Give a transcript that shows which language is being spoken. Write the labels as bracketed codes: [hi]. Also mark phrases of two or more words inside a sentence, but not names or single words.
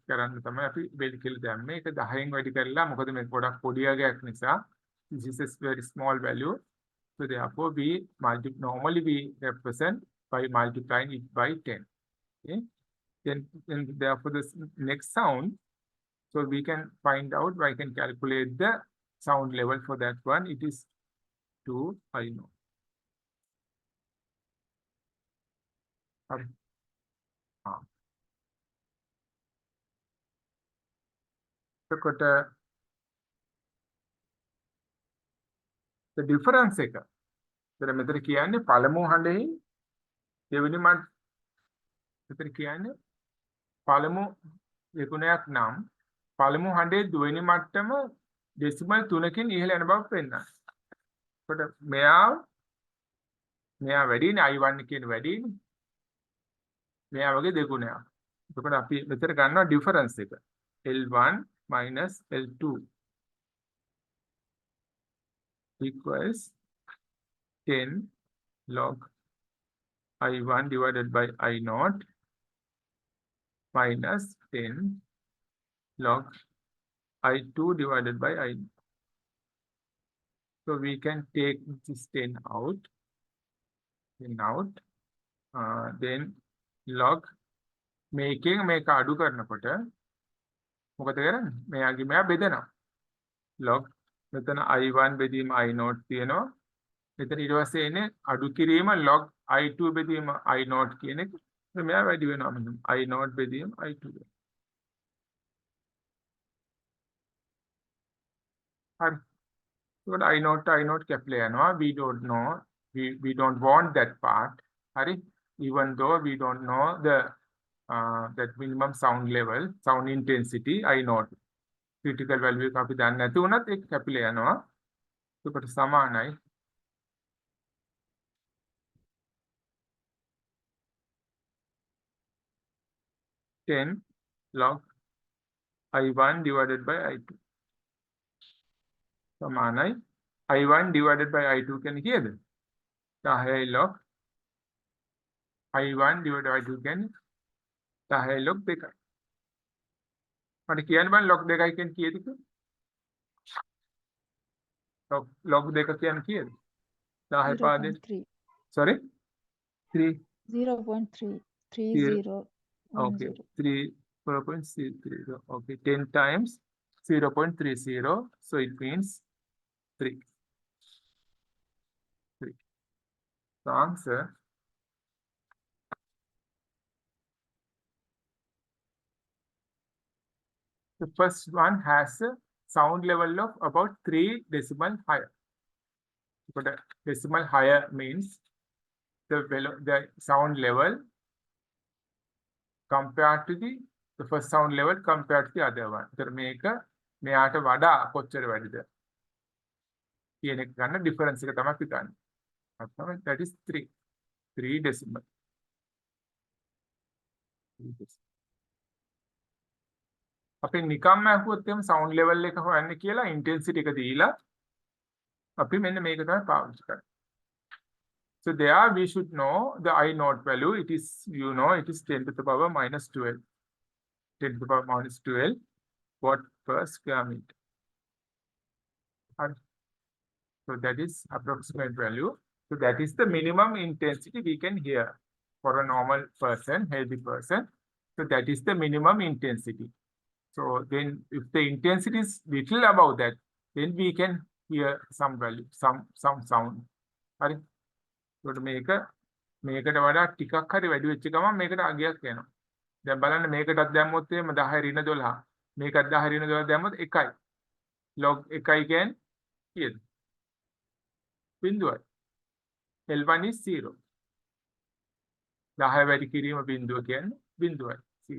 [si] කරන්න තමයි අපි වෙල් කියලා දැම්මේ. ඒක 10න් වැඩි කරලා මොකද මේක ගොඩක් පොඩි අගයක් නිසා [en] this is a very small value. So therefore we normally we represent by multiplying it by 10. Okay. Then therefore the next sound, so we can find out, I can calculate the sound level for that one. It is 2 I know. එතකොට the difference එක. [si] ඒතර මෙතන කියන්නේ පළමු හඬෙහි දෙවෙනි මෙතන කියන්නේ පළමු විගුණයක් නම් පළමු හඬේ දෙවෙනි මට්ටම ඩෙසිමල් 3කින් ඉහළ යන බව පෙන්නනවා. එතකොට මෙයා වැඩිනේ I1 කියන වැඩිනේ. මෙයා වගේ දෙගුණයක්. එතකොට අපි මෙතන ගන්නවා ඩිෆරන්ස් එක. [en] L1 minus L2 equals 10 log I1 divided by I0 minus 10 log I2 divided by I0. So we can take this 10 out, then log [si] මේකෙන් මේක අඩු කරනකොට මොකද කරන්නේ? මෙයාගේ මෙයා බෙදනවා. log මෙතන I1 බෙදීම I0 තියෙනවා. මෙතන ඊට පස්සේ එන්නේ අඩු කිරීම log I2 බෙදීම I0 කියන එක. මෙයා වැඩි වෙනවා මෙන්න. I0 බෙදීම I2. හරි. ඒකට I0 කැපිලා යනවා. [en] We don't know. We don't want that part. හරි. Even though we don't know the that minimum sound level, sound intensity, I0. Critical value [si] එක අපි දන්නේ නැති වුණත් ඒක කැපිලා යනවා. ඒකට සමානයි 10 [en] log I1 divided by I2. [si] සමානයි [en] I1 divided by I2 [si] කියන්නේ කීයද? 10 [en] log I1 divided by I2 [si] කියන්නේ 10 log 2යි. මට කියන්න බෑ log 2යි කියන්නේ කීයද කියලා? log 2 කියන්නේ කීයද? 10 පාදේ. [en] Sorry? 3 0.330. Okay, 4.30. Okay, 10 times 0.30. So it means 3. The answer the first one has a sound level of about 3 decimal higher. But the decimal higher means the sound level compared to the first sound level compared to the other one. [si] So මේක මෙයාට වඩා කොච්චර වැඩිද කියන එක ගන්න ඩිෆරන්ස් එක තමයි අපි ගන්න. [en] That is 3 decimal. [si] අපි නිකම්ම අහුවොත් එම් [en] sound level [si] එක හොයන්න කියලා intensity එක දීලා අපි මෙන්න මේක තමයි පාවිච්චි කරන්නේ. [en] So there we should know the I0 value. It is, it is 10 to the power minus 12. 10 to the power minus 12 watt per square meter. So that is approximate value. So that is the minimum intensity we can hear for a normal person, healthy person. So that is the minimum intensity. So then if the intensity is little above that, then we can hear some value, some sound. Right? [si] So මේකට වඩා ටිකක් හරි වැඩි වෙච්ච ගමන් මේකට අගයක් එනවා. දැන් බලන්න මේකටත් දැම්මොත් එහෙම 10 ඍණ 12. මේකත් 10 ඍණ 12 දැම්මොත් 1යි. log 1යි කියන්නේ කීයද? බිඳුවයි. [en] L1 is 0. [si] 10 වැඩි කිරීම බිඳුව කියන්නේ බිඳුවයි 0.